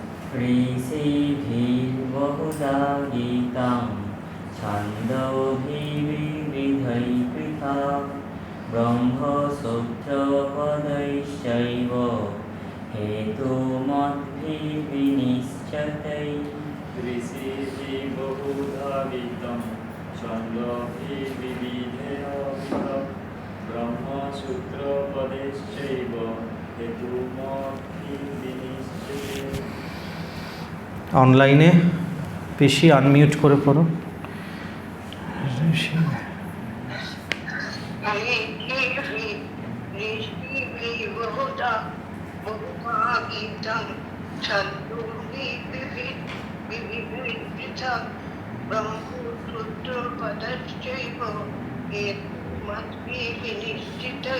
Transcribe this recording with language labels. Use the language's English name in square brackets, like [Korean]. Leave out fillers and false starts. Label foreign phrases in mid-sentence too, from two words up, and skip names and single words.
[Sanskrit] ঋষিভির্বহুধা গীতং ছন্দোভির্বিবিধৈ পৃথক ব্রহ্মসূত্রপদশ্চৈব হেতুমদ্ভির্বিনিশ্চিতৈ। ঋষিভির্বহুধা গীতং ছন্দোভির্বিবিধৈ পৃথক ব্রহ্মসূত্রপদশ্চৈব হেতুমদ্ভির্বিনিশ্চিতৈ। [Bangla] অনলাইনে পিসি আনমিউট করে পড়ো। [Sanskrit] ঋষিভির্বহুধা গীতং ছন্দোভির্বিবিধৈ পৃথক ব্রহ্মসূত্রপদশ্চৈব হেতুমদ্ভির্বিনিশ্চিতৈ।